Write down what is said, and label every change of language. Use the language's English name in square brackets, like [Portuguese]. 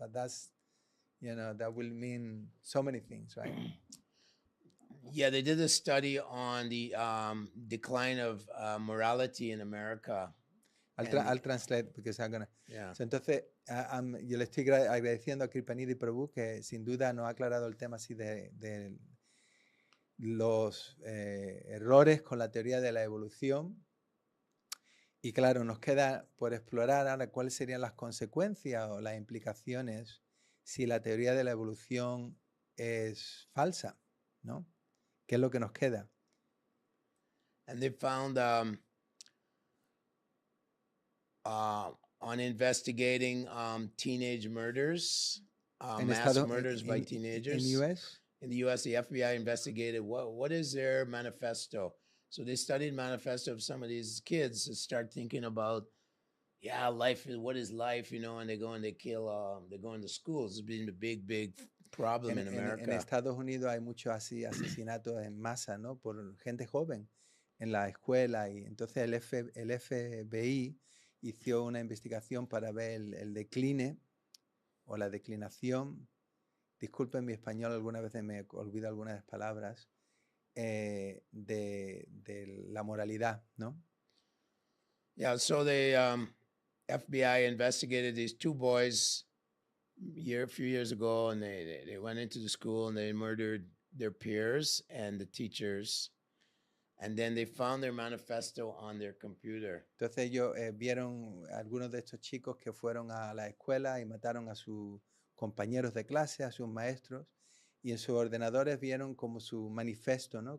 [English] But that's, that will mean so many things, right? Yeah, they did a study on the decline of morality in America. I'll translate because I'm gonna. Yeah. [Spanish] So, entonces, yo le estoy agradeciendo a Kripaniddhi Prabhu que sin duda nos ha aclarado el tema así de los errores con la teoría de la evolución. Y claro, nos queda por explorar ahora cuáles serían las consecuencias o las implicaciones si la teoría de la evolución es falsa, ¿no? ¿Qué es lo que nos queda? [English] And they found on investigating teenage murders, mass murders by teenagers. In US? In the US, the FBI investigated what is their manifesto. So they studied manifesto of some of these kids to start thinking about, life, what is life, and they go and they kill, they go into schools. It's been a big, big problem in America. [Spanish] En Estados Unidos hay muchos asesinatos en masa, ¿no? Por gente joven en la escuela. Y entonces el FBI hizo una investigación para ver el decline o la declinación. Disculpen mi español, algunas veces me olvido algunas palabras. De la moralidad, ¿no? [English] Yeah, so the FBI investigated these two boys a few years ago, and they went into the school and they murdered their peers and the teachers, and then they found their manifesto on their computer. [Spanish] Entonces ellos vieron algunos de estos chicos que fueron a la escuela y mataron a sus compañeros de clase, a sus maestros. Y en sus ordenadores vieron como su manifiesto, ¿no?